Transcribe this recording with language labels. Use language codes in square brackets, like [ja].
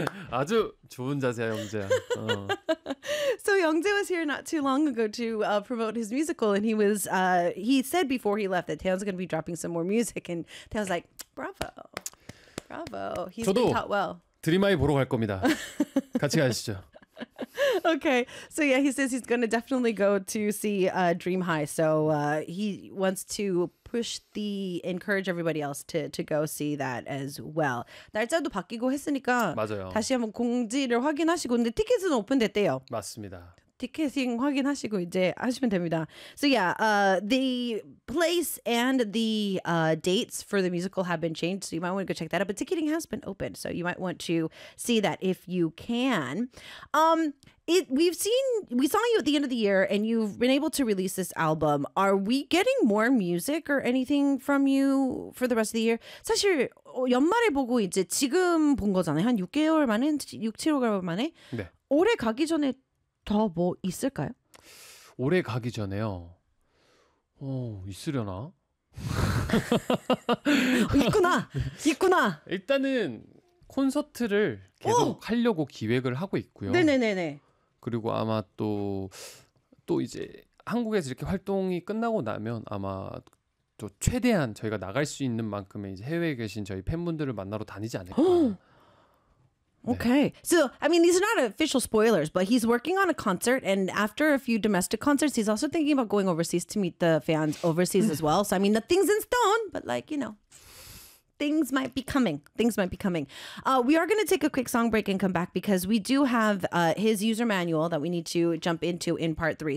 [ko] 아주 좋은 자세야, 영재야. [en] So Youngjae was here not too long ago to promote his musical, and he said before he left that Taehyun's going to be dropping some more music, and Taehyun's like, bravo. He's been taught well. [ko] 드림아이 보러 갈 겁니다. 같이 가시죠. [en] Okay, so yeah, he says he's gonna definitely go to see Dream High. So he wants to encourage everybody else to go see that as well. [ko] 날짜도 바뀌고 했으니까 맞아요. 다시 한번 공지를 확인하시고 근데 티켓은 오픈됐대요. 맞습니다. 티켓팅 확인하시고 이제 하시면 됩니다. [en] So yeah, the place and the dates for the musical have been changed, so you might want to go check that out. But ticketing has been open, so you might want to see that if you can. We saw you at the end of the year, and you've been able to release this album. Are we getting more music or anything from you for the rest of the year? [ko] 사실 연말에 보고 이제 지금 본 거잖아요. 한 6개월 만에, 6-7개월 만에. 네. 올해 가기 전에 더 뭐 있을까요? 올해 가기 전에요. 오, 있으려나? 있구나, 있구나. 일단은 콘서트를 계속 오! 하려고 기획을 하고 있고요. 네네네네. 그리고 아마 또 이제 한국에서 이렇게 활동이 끝나고 나면 아마 또 최대한 저희가 나갈 수 있는 만큼의 이제 해외에 계신 저희 팬분들을 만나러 다니지 않을까. 네. [en] Okay, so I mean, these are not official spoilers, but he's working on a concert, and after a few domestic concerts, he's also thinking about going overseas to meet the fans overseas as well. So I mean, nothing's in stone, but like, you know, things might be coming. Things might be coming. We are going to take a quick song break and come back because we do have his user manual that we need to jump into in part three.